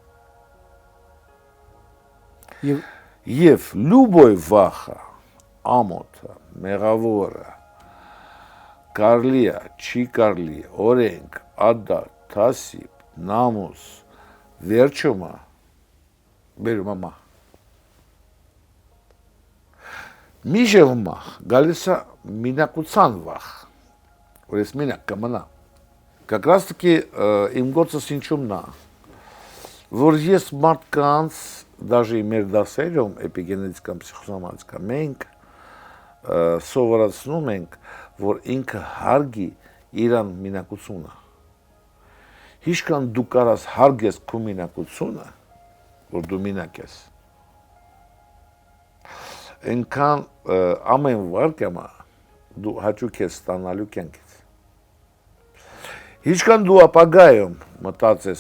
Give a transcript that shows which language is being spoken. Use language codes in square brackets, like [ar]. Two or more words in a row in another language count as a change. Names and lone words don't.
[hy] Եվ լուբոյ վախը, ամոթը, մեղավորը, կարլի է, չի կարլի, օրենք, ադատ, թասիբ, նամուս, վերջումը, բերում է մահ։ Միջև մահ, գալիս է մինակության վախ, որ ես մինակ կմնա։ [ru] Как раз таки [hy] իմ գործս ինչումն է, որ ես մարդկանց, [ru] даже и [hy] մեր դասերում, էպիգենետիկան, պսիխոսոմատիկա, մենք սովորացնում ենք, որ ինքը հարգի իրան մինակությունը։ Հիշքան դու կարաս հարգես քո մինակությունը, որ դու մինակ ես, այնքան ամեն վարկյամը դու հաճույք ես ստանալու կյանքից։ Ինչքան դու ապագայում մտածես